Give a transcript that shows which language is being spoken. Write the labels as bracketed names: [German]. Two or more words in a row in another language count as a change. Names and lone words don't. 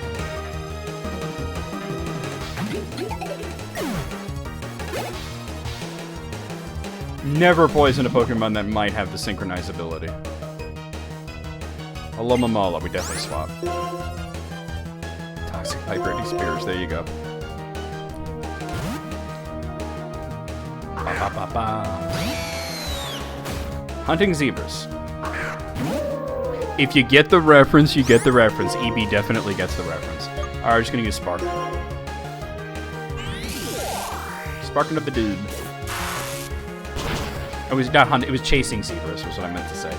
[English] Never poison a Pokemon that might have the Synchronize ability. Alomomola, we definitely swap. Toxic Vibrating Spears, there you go. Ba, ba, ba, ba. Hunting Zebras. If you get the reference, you get the reference. EB definitely gets the reference. Alright, we're just gonna use Spark. Sparking up the dude. It was not hunting, it was chasing zebras, was what I meant to say.